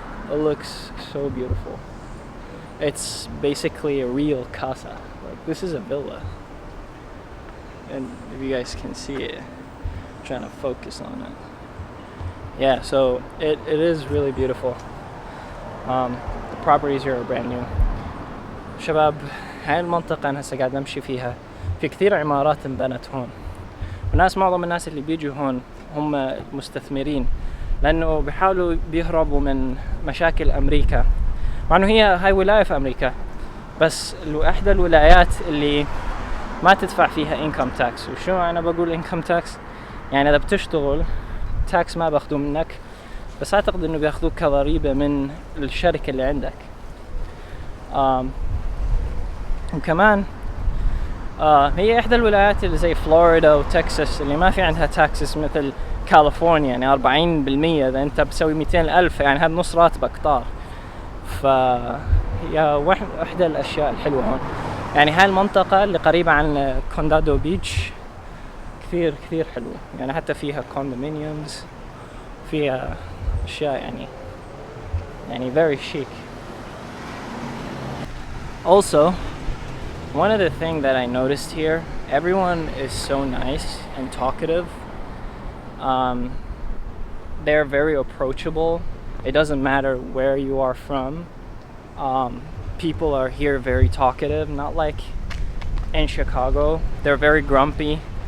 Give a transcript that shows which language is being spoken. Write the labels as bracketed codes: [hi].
[en] It looks so beautiful. It's basically a real casa. Like this is a villa, and if you guys can see it, I'm trying to focus on it. Yeah, so it is really beautiful. The properties here are brand new. [ar] شباب هاي المنطقة أنا هسه قاعد أمشي فيها، في كثير عمارات انبنت هون، معظم الناس اللي بيجوا هون هم مستثمرين، لأنه بيحاولوا بيهربوا من مشاكل أمريكا، مع أنه هاي ولاية في أمريكا، بس إحدى الولايات اللي ما تدفع فيها income tax. وشو أنا بقول income tax؟ يعني إذا بتشتغل tax ما بياخدوه منك، بس أعتقد إنه بياخدوك كضريبة من الشركة اللي عندك. وكمان هي إحدى الولايات اللي زي فلوريدا وتكساس اللي ما في عندها تاكسس مثل كاليفورنيا، يعني 40%. إذا أنت بسوي 200,000 يعني هذا نص راتبك طار. فهي إحدى الأشياء الحلوة هون. يعني هاي المنطقة اللي قريبة عن كوندادو بيتش كثير كثير حلوة، يعني حتى فيها condominiums، فيها أشياء يعني [en] very chic. Also, one of the things that I noticed here, everyone is so nice and talkative. They're very approachable. It doesn't matter where you are from. People are here very talkative, not like in Chicago. They're very grumpy.